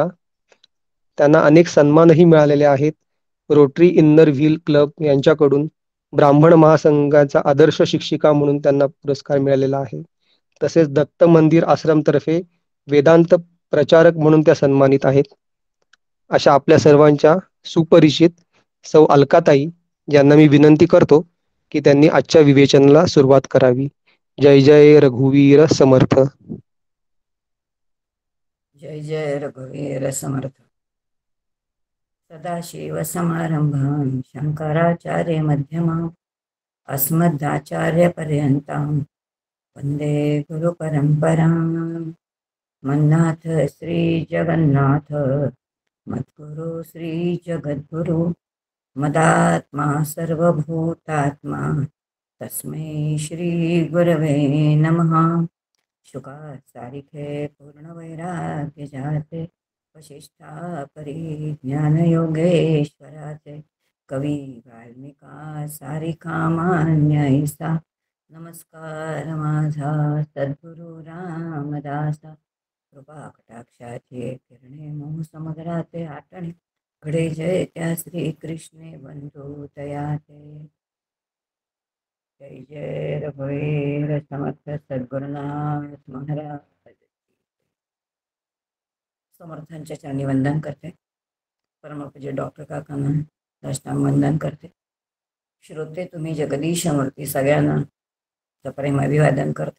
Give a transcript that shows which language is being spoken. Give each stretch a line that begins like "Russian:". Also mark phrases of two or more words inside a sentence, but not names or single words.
Marathi: त्यांना अनेक सन्मानही मिळालेले आहेत. रोटरी इन्नर व्हील क्लब यांच्याकडून ब्राह्मण महासंघाचा आदर्श शिक्षिका म्हणून त्यांना पुरस्कार मिळालेला आहे. तसेच दत्त मंदिर आश्रमतर्फे वेदांत प्रचारक म्हणून त्या सन्मानित आहेत. अशा आपल्या सर्वांच्या सुपरिचित सौ अलकाताई यांना मी विनंती करतो की त्यांनी आजच्या विवेचनाला सुरुवात करावी. जय जय रघुवीर समर्थ. जय जय रघुवीर समर्थ.
Sanskrit: सदाशिव समारंभां शंकराचार्य मध्यमां अस्मदाचार्य पर्यंतां वंदे गुरु परंपरां. मन्नाथ श्री जगन्नाथ मद्गुरु श्री जगद्गुरु मदात्मा सर्वभूतात्मा तस्मै श्री गुरवे नमः.
Marathi: शुकात सारिखे पूर्ण वैराग्य जाते वशिष्ठा परिज्ञान योगेश्वराचे कवी वाल्मिका सारिका मान्य ऐसा. नमस्कार माझा सद्गुरु रामदासा. कृपा कटाक्षाचे किरणे मोह समुद्राचे आटणे घडे जय त्या श्री कृष्णे बंधू तयाते. जय जय रघुवीर समर्थ सद्गुरुनाथ महाराज. समर्थांच्या चरणी वंदन करते. परमपूज्य डॉक्टर काकांना साष्टांग वंदन करते. श्रोते तुम्ही जगदीशमूर्ती सगळ्यांना सप्रेम अभिवादन करते.